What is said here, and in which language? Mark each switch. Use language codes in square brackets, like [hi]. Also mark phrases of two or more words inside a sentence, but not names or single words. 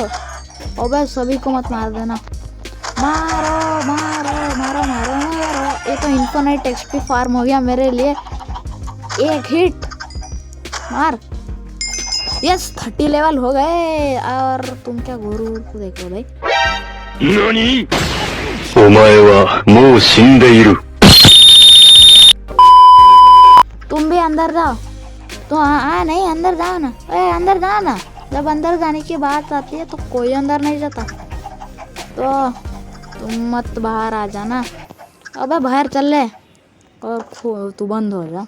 [hi] अबे सभी को मत मार देना, मारो। ये तो [en] infinite XP farm [hi] हो गया मेरे लिए। एक हिट मार, यस 30 लेवल हो गए। और तुम क्या गोरू को देख लो भाई। नानी? [ja] お前はもう死んでいる。 [hi] तुम भी अंदर जाओ। तो नहीं अंदर जाओ ना, अंदर जाओ ना। जब अंदर जाने की बात आती है तो कोई अंदर नहीं जाता, तो तुम मत बाहर आ जाना। अबे बाहर चल ले, और तू बंद हो जा।